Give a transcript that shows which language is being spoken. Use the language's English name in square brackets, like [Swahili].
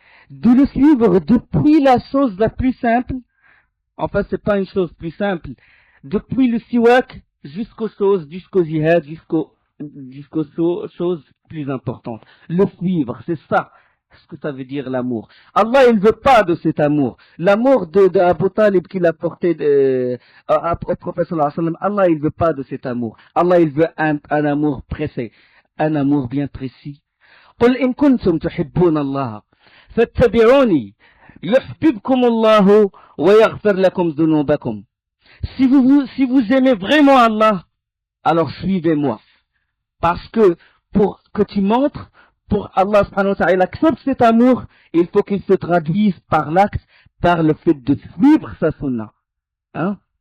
[French] De le suivre depuis la chose la plus simple, enfin c'est pas une chose plus simple, depuis le siwak jusqu'aux jihad, jusqu'aux choses plus importantes. Le suivre, c'est ça. Ce que ça veut dire l'amour. Allah, il veut pas de cet amour. L'amour de Abu Talib qu'il a porté au prophète sallallahu alayhi wa sallam, Allah, il veut pas de cet amour. Allah, il veut un amour pressé, un amour bien précis. [Arabic] قل إن كنتم تحبون الله فاتبعوني يحببكم الله ويغفر لكم ذنوبكم. [French] Si vous aimez vraiment Allah, alors suivez-moi. Parce que pour que tu montres, pour Allah subhanahu wa ta'ala accepte cet amour, il faut qu'il se traduise par l'acte, par le fait de suivre sa sunna. Hein?